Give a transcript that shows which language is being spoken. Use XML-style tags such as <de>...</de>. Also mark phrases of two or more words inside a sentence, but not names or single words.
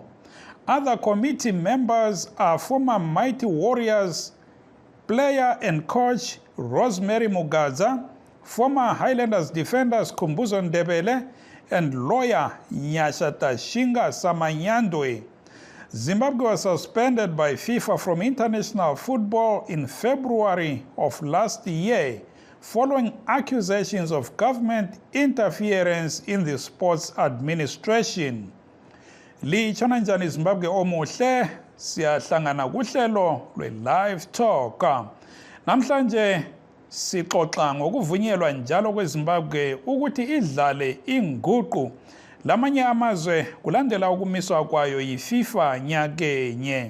<en>Other committee members are former Mighty Warriors player and coach Rosemary Mugadza, former Highlanders defenders Kumbuzo Ndebele, and lawyer Nyasha Tashinga Samanyandwe. Zimbabwe was suspended by FIFA from international football in February of last year, following accusations of government interference in the sports administration.</en> <nd>Litshona njani Zimbabwe omuhle, siyahlangana kuhlelo lwe-Live Talk. Namhlanje sixoxa ngokuvunyelwa njalo kweZimbabwe ukuthi idlale inguqu lamanye amazwe kulandela ukumiswa kwayo yiFIFA nyakenye.</nd>